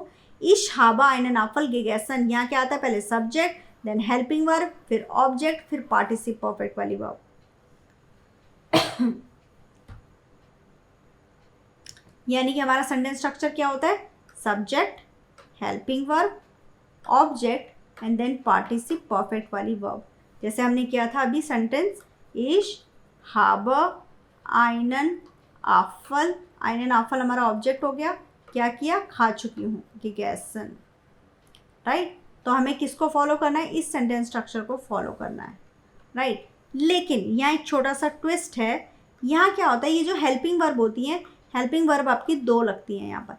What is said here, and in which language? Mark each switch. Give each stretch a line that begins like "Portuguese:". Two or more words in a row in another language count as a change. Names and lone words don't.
German: ich habe einen Apfel gegessen,
Hindi: यहाँ क्या आता है, पहले
English: subject then helping verb
Hindi: फिर ऑब्जेक्ट फिर
English: participle perfect
Hindi: वाली वर्ब। यानी कि हमारा
English: sentence structure
Hindi: क्या होता है,
English: subject, helping verb, object and then participle perfect
Hindi: वाली वर्ब। जैसे हमने किया था अभी सेंटेंस,
German: ich habe einen Apfel, einen Apfel
Hindi: हमारा ऑब्जेक्ट हो गया, क्या किया, खा चुकी हूँ, gegessen, राइट। तो हमें किसको फॉलो करना है, इस
English: sentence structure
Hindi: को फॉलो करना है, राइट। लेकिन यहाँ एक छोटा सा ट्विस्ट है। यहाँ क्या होता है, ये जो
English: helping verb
Hindi: होती हैं,
English: helping verb
Hindi: आपकी 2 लगती हैं यहाँ पर।